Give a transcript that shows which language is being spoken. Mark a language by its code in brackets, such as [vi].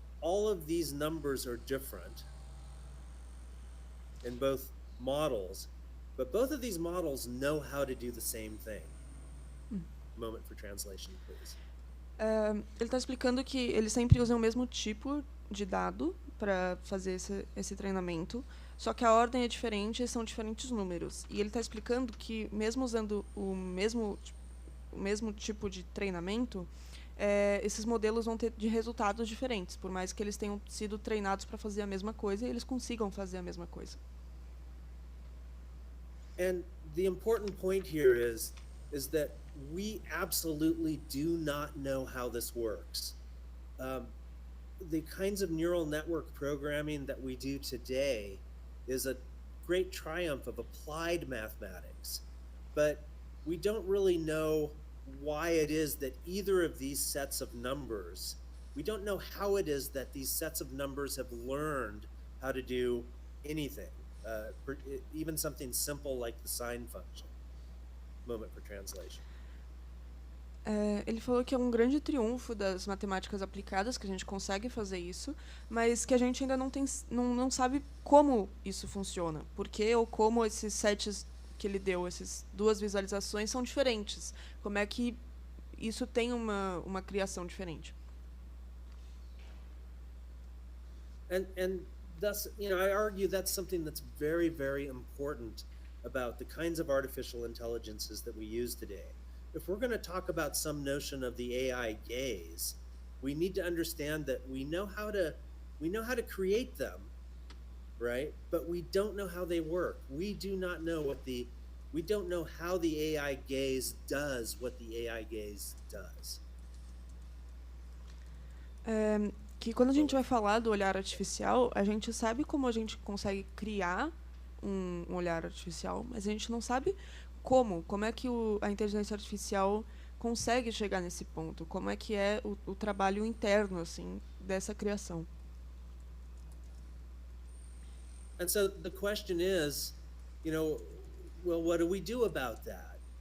[en] All of these numbers are different in both models, but both of these models know how to do the same thing. Moment for translation, please. [pt] Ele está explicando que eles sempre usam o mesmo tipo de dado para fazer esse treinamento, só que a ordem é diferente e são diferentes números. E ele está explicando que, mesmo usando o mesmo tipo de treinamento, esses modelos vão ter de resultados diferentes, por mais que eles tenham sido treinados para fazer a mesma coisa e eles consigam fazer a mesma coisa. [en] And the important point here is that we absolutely do not know how this works. The kinds of neural network programming that we do today is a great triumph of applied mathematics, but we don't really know why it is that either of these sets of numbers, we don't know how it is that these sets of numbers have learned how to do anything, even something simple like the sine function. Moment for translation. [pt] Ele falou que é um grande triunfo das matemáticas aplicadas, que a gente consegue fazer isso, mas que a gente ainda não sabe como isso funciona. Por que ou como esses sets que ele deu, essas duas visualizações, são diferentes. Como é que isso tem uma criação diferente. [en] And thus, I argue that's something that's very, very important about the kinds of artificial intelligences that we use today. If we're going to talk about some notion of the AI gaze, we need to understand that we know how to create them, right? But we don't know how they work. We don't know how the AI gaze does what the AI gaze does. [pt] Que quando a gente vai falar do olhar artificial, a gente sabe como a gente consegue criar um olhar artificial, mas a gente não sabe como é que a inteligência artificial consegue chegar nesse ponto, como é que é o trabalho interno assim dessa criação. [en] And so the question is, well, what do we do about that?